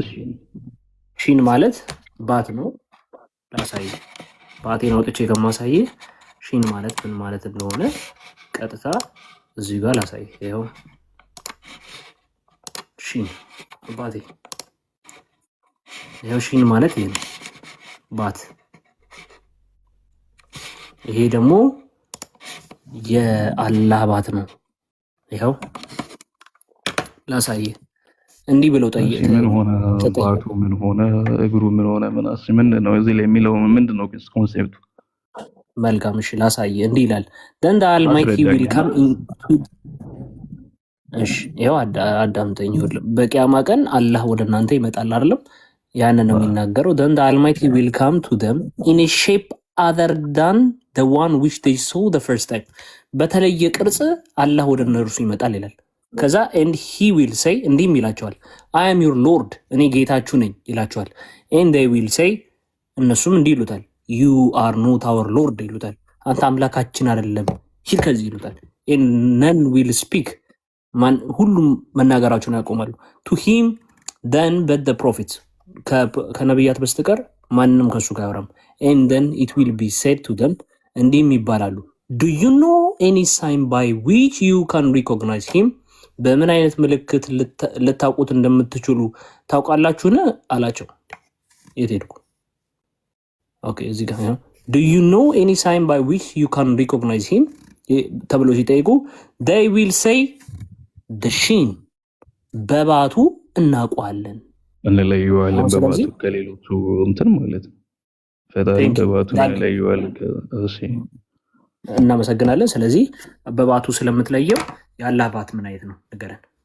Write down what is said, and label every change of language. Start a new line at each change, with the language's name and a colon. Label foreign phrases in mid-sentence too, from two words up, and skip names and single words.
Amharic: ሺን ማለት ባት ነው። ላሳይ፣ ባቴን አውጥቼ ከማሳይ ሺን ማለት ምን ማለት እንደሆነ ቀጥታ እዚህ ጋር ላሳይ። ይሄው ሺን ባቴ፣ ይሄው ሺን ማለት ይሄ ነው ባት። ይሄ ደግሞ የአላህ ባት ነው። ይሄው ላሳይ። እንዲህ ብለው ጠይቅ። ምን ሆነ ባቱ? ምን ሆነ እግሩ? ምን ሆነ? ምን ነው እዚህ ላይ የሚለው ምንድን ነው ኮንሴፕቱ? መልካም እሺ ላሳይ። እንዲህ ይላል
English: then the almighty will come in።
Amharic: እሺ ይሄው አዳምጠኝ። በቂያማ ቀን አላህ ወደ እናንተ ይመጣል አይደለም? ያንን ነው የሚናገረው።
English: then the almighty will come to them in a shape other than the one which they saw the first time።
Amharic: በተለየ ቅርጽ አላህ ወደ እነርሱ ይመጣል ይላል። ከዛ
English: and he will say
Amharic: እንዲህም ይላቸዋል
English: I am your lord፣
Amharic: እኔ ጌታችሁ ነኝ ይላቸዋል።
English: and they will say
Amharic: እነሱም እንዲህ ይሉታል
English: you are not our lord
Amharic: ይሉታል። አንተ አምላካችን አይደለም ሂድ ከዚህ ይሉታል። and
English: none will speak፣
Amharic: ሁሉም መናገራቸውን ያቆማሉ።
English: to him then but the prophets፣
Amharic: ከነቢያት በስተቀር ማንንም ከሱ ጋር አያወራም።
English: and then it will be said to them፣
Amharic: እንዲህም ይባላሉ
English: do you know any sign by which you can recognize him፣
Amharic: በምን አይነት ምልክት ልታውቁት እንደምትችሉ ታውቃላችሁን አላቸው። የት ሄድኩ? ኦኬ እዚህ ጋር ነው።
English: do you know any sign by which you can recognize him
Amharic: ተብሎ ሲጠይቁ
English: they will say
Amharic: ድሺን በባቱ እናውቀዋለን እንለየዋለን በባቱ ከሌሎቹ እንትን ማለት ነው። ፈጣሪ በባቱ እንለየዋለን። እሺ እናመሰግናለን። ስለዚህ በባቱ ስለምትለየው ያላህ ባት ምን አይነት ነው ንገረን።